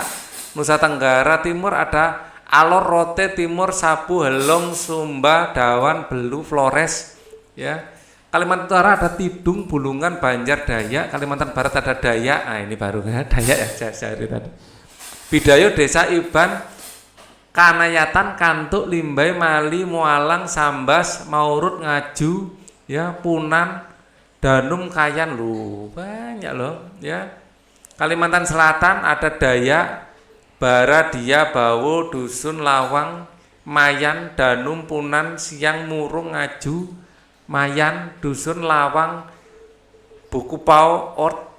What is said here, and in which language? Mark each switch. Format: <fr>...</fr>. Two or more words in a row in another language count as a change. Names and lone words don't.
<id>Nusa Tenggara Timur ada Alor, Rote, Timur, Sabu, Helong, Sumba, Dawan, Belu, Flores, ya. Kalimantan Utara ada Tidung, Bulungan, Banjar, Dayak. Kalimantan Barat ada Dayak. Nah, ini baru ya, Dayak ya, saya tadi. Bidayo, Desa Iban, Kanayatan, Kantuk, Limbai, Mali, Mualang, Sambas, Maurut, Ngaju, ya, Punan, Danum, Kayan, banyak loh, ya. Kalimantan Selatan ada Dayak, Baradia, Bawo, Dusun, Lawang, Mayan, Danum, Punan, Siang, Murung, Ngaju, Mayan, Dusun, Lawang, Bukupau, Ort.</id>